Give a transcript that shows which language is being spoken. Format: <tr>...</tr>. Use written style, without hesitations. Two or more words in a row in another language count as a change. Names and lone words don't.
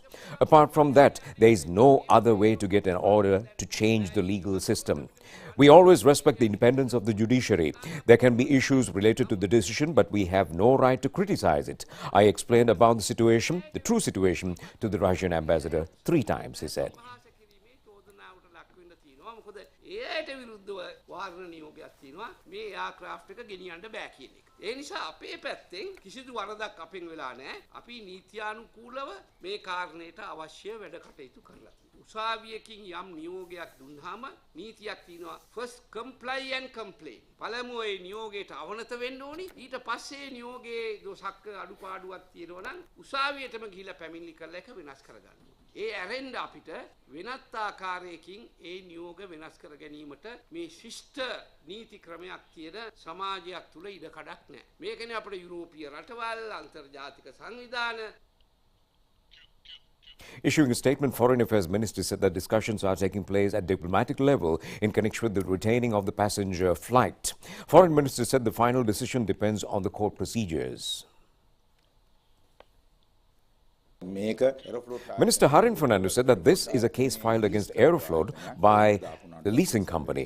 <en>Apart from that, there is no other way to get an order to change the legal system. We always respect the independence of the judiciary. There can be issues related to the decision, but we have no right to criticize it. I explained about the situation, the true situation, to the Russian ambassador 3 times, he said.</en> <si>ඒ නිසා අපේ පැත්තෙන් කිසිදු වරදක් අපෙන් වෙලා නැහැ. අපි නීත්‍යානුකූලව මේ කාරණයට අවශ්‍ය වැඩ කටයුතු කරලා තියෙනවා. උසාවියකින් යම් නියෝගයක් දුන්නාම නීතියක් තියෙනවා.</si> <en>First comply and complain.</en> <si>පළමුව ඒ නියෝගයට අවනත වෙන්න ඕනි. ඊට පස්සේ නියෝගයේ දොසක් අඩුපාඩුවක් තියෙනවා නම් උසාවියටම ගිහිල්ලා පැමිණිලි කරලා ඒක වෙනස් කරගන්න. ඒ ඇරෙන්න අපිට වෙනත් ආකාරයකින් ඒ නියෝග වෙනස් කර ගැනීමට මේ ශිෂ්ට නීති ක්‍රමයක් තියෙන සමාජයක් තුල ඉඩ කඩක් නැහැ. මේකනේ අපේ යුරෝපීය රටවල් අන්තර්ජාතික සංවිධාන.</si> <en>Issuing a statement, Foreign Affairs Ministry said that discussions are taking place at diplomatic level in connection with the retaining of the passenger flight. Foreign Minister said the final decision depends on the court procedures. Minister Harin Fernando said that this is a case filed against Aeroflot by the leasing company.</en>